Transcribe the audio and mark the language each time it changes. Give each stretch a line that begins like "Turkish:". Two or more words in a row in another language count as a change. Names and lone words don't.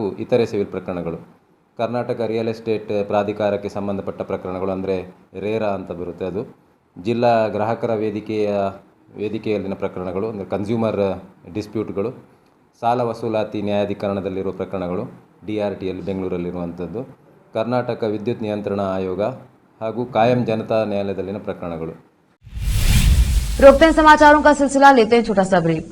Kannada: ಇತರೆ ಸಿವಿಲ್ ಪ್ರಕರಣಗಳು, ಕರ್ನಾಟಕ
English: real estate
Kannada: ಪ್ರಾಧಿಕಾರಕ್ಕೆ ಸಂಬಂಧಪಟ್ಟ ಪ್ರಕರಣಗಳು ಅಂದರೆ ರೇರಾ ಅಂತ ಬರುತ್ತೆ, ಅದು ಜಿಲ್ಲಾ ಗ್ರಾಹಕರ ವೇದಿಕೆಯಲ್ಲಿನ ಪ್ರಕರಣಗಳು ಅಂದರೆ
English: consumer disputeಗಳು,
Kannada: ಸಾಲ ವಸೂಲಾತಿ ನ್ಯಾಯಾಧಿಕರಣದಲ್ಲಿರುವ ಪ್ರಕರಣಗಳು DRTಯಲ್ಲಿ ಬೆಂಗಳೂರಲ್ಲಿರುವಂಥದ್ದು, ಕರ್ನಾಟಕ ವಿದ್ಯುತ್ ನಿಯಂತ್ರಣ ಆಯೋಗ ಹಾಗೂ ಕಾಯಂ ಜನತಾ ನ್ಯಾಯಾಲಯದಲ್ಲಿನ ಪ್ರಕರಣಗಳು.
Hindi: रोकते हैं समाचारों का सिलसिला, लेते हैं छोटा सा ब्रेक।